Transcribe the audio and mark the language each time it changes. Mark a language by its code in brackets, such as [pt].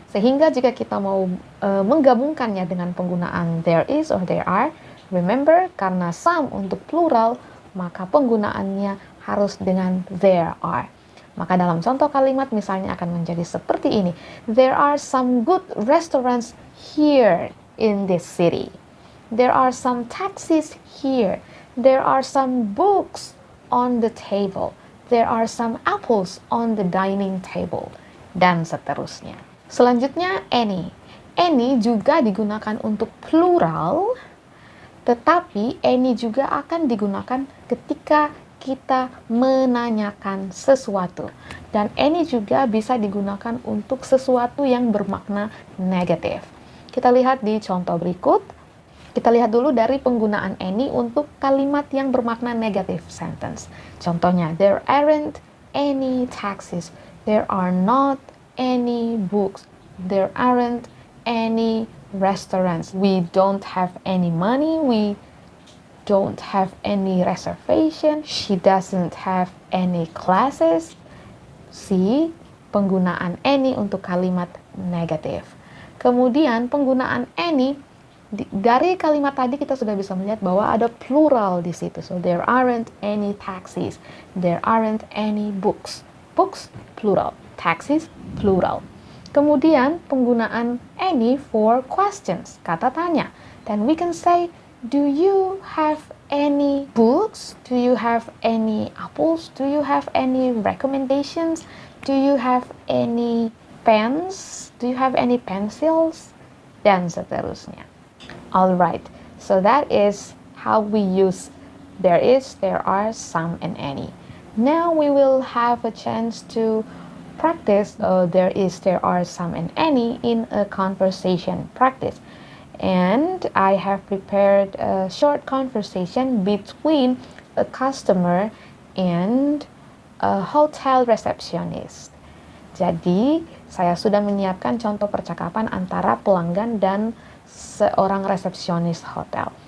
[id] Sehingga jika kita mau menggabungkannya dengan penggunaan there is or there are, remember, karena some untuk plural, maka penggunaannya harus dengan there are. Maka dalam contoh kalimat misalnya akan menjadi seperti ini. [en] There are some good restaurants here in this city. There are some taxis here. There are some books on the table. There are some apples on the dining table. [id] Dan seterusnya. Selanjutnya any. Any juga digunakan untuk plural, tetapi any juga akan digunakan ketika kita menanyakan sesuatu. Dan any juga bisa digunakan untuk sesuatu yang bermakna negatif. Kita lihat di contoh berikut. Kita lihat dulu dari penggunaan any untuk kalimat yang bermakna negative sentence. [en] Contohnya, there aren't any taxis. There are not any books. There aren't any restaurants. We don't have any money. We don't have any reservation. She doesn't have any classes. [id] See, penggunaan any untuk kalimat negatif. Kemudian penggunaan any dari kalimat tadi kita sudah bisa melihat bahwa ada plural di situ. [en] So there aren't any taxis. There aren't any books. Books plural, taxis plural. [id] Kemudian penggunaan any [en] for questions, [id] kata tanya. [en] Then we can say, do you have any books? Do you have any apples? Do you have any recommendations? Do you have any pens? Do you have any pencils? [id] Dan seterusnya. [en] Alright, so that is how we use there is, there are, some, and any. Now we will have a chance to practice there is, there are, some, and any in a conversation practice. And I have prepared a short conversation between a customer and a hotel receptionist. [id] Jadi, saya sudah menyiapkan contoh percakapan antara pelanggan dan seorang resepsionis hotel.